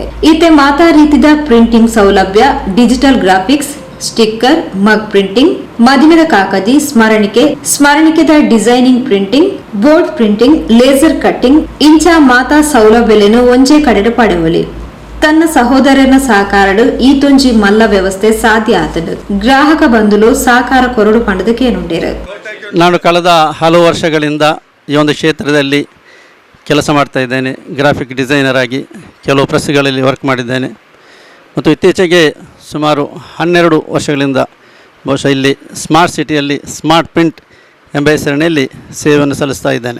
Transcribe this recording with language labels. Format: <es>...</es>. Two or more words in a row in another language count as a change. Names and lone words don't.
<tcy>ಈತೆ ಮಾತಾ ರೀತಿದ ಪ್ರಿಂಟಿಂಗ್ ಸೌಲಭ್ಯ ಡಿಜಿಟಲ್ ಗ್ರಾಫಿಕ್ಸ್, ಸ್ಟಿಕ್ಕರ್, ಮಗ್ ಪ್ರಿಂಟಿಂಗ್, ಮದಿಮೆದ ಕಾಕದಿ, ಸ್ಮರಣಿಕೆದ ಡಿಸೈನಿಂಗ್ ಪ್ರಿಂಟಿಂಗ್, ಬೋರ್ಡ್ ಪ್ರಿಂಟಿಂಗ್, ಲೇಸರ್ ಕಟ್ಟಿಂಗ್ ಇಂಚ ಮಾತಾ ಸೌಲಭ್ಯలను ಒಂಜೇ ಕಡೆಡು ಪಡೆವಲಿ. ತನ್ನ ಸಹೋದರನ ಸಹಕಾರಡು ಈ ತೊಂಜಿ ಮಲ್ಲ ವ್ಯವಸ್ಥೆ ಸಾಧ್ಯ ಆತಡು. ಗ್ರಾಹಕ ಬಂಧುಲು ಸಹಕಾರ ಕೊರಡು ಪಂಡದಕ್ಕೇನುಂಡೇರು.</tcy> <kn>ನಾನು ಕಳೆದ ಹಲವು ವರ್ಷಗಳಿಂದ ಈ ಒಂದು ಕ್ಷೇತ್ರದಲ್ಲಿ ಕೆಲಸ ಮಾಡ್ತಾ ಇದ್ದೇನೆ. ಗ್ರಾಫಿಕ್ ಡಿಸೈನರ್ ಆಗಿ ಕೆಲವು ಪ್ರೆಸ್ಗಳಲ್ಲಿ ವರ್ಕ್ ಮಾಡಿದ್ದೇನೆ ಮತ್ತು ಇತ್ತೀಚೆಗೆ ಸುಮಾರು 12 ವರ್ಷಗಳಿಂದ ಬಹುಶಃ ಇಲ್ಲಿ ಸ್ಮಾರ್ಟ್ ಸಿಟಿಯಲ್ಲಿ ಸ್ಮಾರ್ಟ್ ಪ್ರಿಂಟ್ ಎಂಬ ಹೆಸರಿನಲ್ಲಿ ಸೇವೆಯನ್ನು ಸಲ್ಲಿಸ್ತಾ ಇದ್ದೇನೆ.</kn>